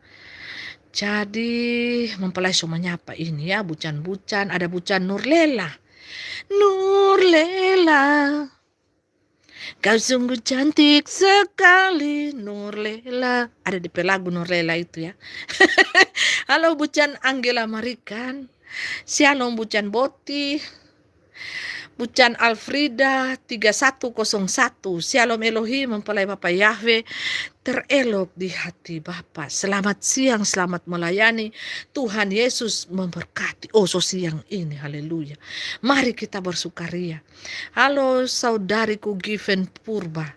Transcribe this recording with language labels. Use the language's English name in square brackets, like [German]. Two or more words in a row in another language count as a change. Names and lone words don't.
[Indonesian] Jadi mempelai semua menyapa ini ya, bucan-bucan. Ada bucan Nurlela. Nurlela, kau sungguh cantik sekali, Nurlela. Ada di lagu Nurlela itu ya. Halo bucan Angela Marikan. Shalom bucan Boti. Bucan Alfrida 3101. Shalom Elohim, mempelai Bapak Yahweh terelok di hati Bapak. Selamat siang, selamat melayani. Tuhan Yesus memberkati. Oh, so siang ini, haleluya. Mari kita bersukaria. Halo saudariku Given Purba.